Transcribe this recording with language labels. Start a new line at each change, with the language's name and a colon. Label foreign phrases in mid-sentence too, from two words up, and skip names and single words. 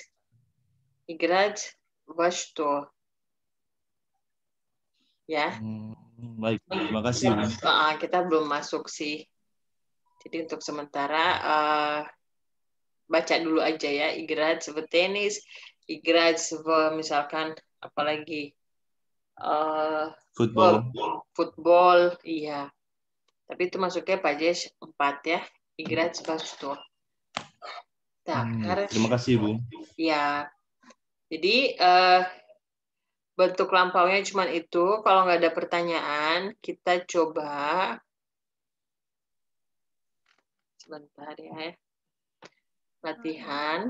Russian: Играть во что.
Indonesian: Ya. Baik, terima kasih. Kita belum masuk sih. Jadi untuk sementara baca dulu aja ya.
Russian: Играть в теннис, играть в
Indonesian: misalkan apalagi
Russian: football, iya.
Indonesian: Tapi itu masuknya pages 4 ya.
Russian: Играть во что.
Indonesian: Terima kasih, Bu. Ya. Jadi bentuk lampaunya cuma itu. Kalau nggak ada pertanyaan, kita coba sebentar ya. Latihan.